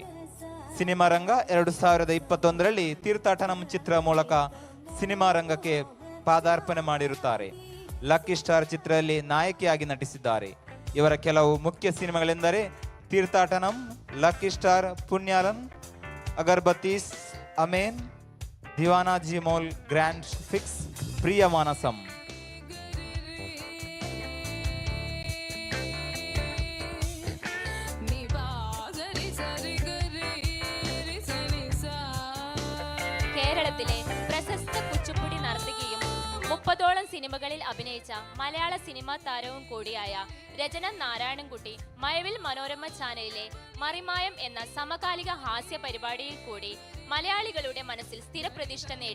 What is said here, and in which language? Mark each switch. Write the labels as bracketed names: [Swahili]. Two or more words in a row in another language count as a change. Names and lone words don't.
[Kannada] ಸಿನಿಮಾ ರಂಗ 2021ರಲ್ಲಿ ತೀರ್ಥಾಟನಂ ಚಿತ್ರ ಮೂಲಕ ಸಿನಿಮಾ ರಂಗಕ್ಕೆ ಪಾದಾರ್ಪಣೆ ಮಾಡಿರುತ್ತಾರೆ. ಲಕ್ಕಿ ಸ್ಟಾರ್ ಚಿತ್ರದಲ್ಲಿ ನಾಯಕಿಯಾಗಿ ನಟಿಸಿದ್ದಾರೆ. ಇವರ ಕೆಲವು ಮುಖ್ಯ ಸಿನಿಮಾಗಳೆಂದರೆ ತೀರ್ಥಾಟನಂ, ಲಕ್ಕಿ ಸ್ಟಾರ್, ಪುಣ್ಯಾಲನ್, ಅಗರ್ಬತ್ತೀಸ್, ಅಮೇನ್, ದಿವಾನಾಜಿ ಮೋಲ್, ಗ್ರ್ಯಾಂಡ್ ಫಿಕ್ಸ್, ಪ್ರಿಯ ಮಾನಸಂ. [Malayalam] കേരളത്തിലെ പ്രശസ്ത കുച്ചിപ്പുടി നർത്തകിയും 30ഓളം സിനിമകളിൽ അഭിനയിച്ച മലയാള സിനിമാ താരവും കൂടിയായ രചന നാരായണൻകുട്ടി മഴവിൽ മനോരമ ചാനലിലെ മറിമായം എന്ന സമകാലിക ഹാസ്യ പരിപാടിയിൽ കൂടി മലയാളികളുടെ മനസ്സിൽ സ്ഥിരപ്രതിഷ്ഠ നേടി.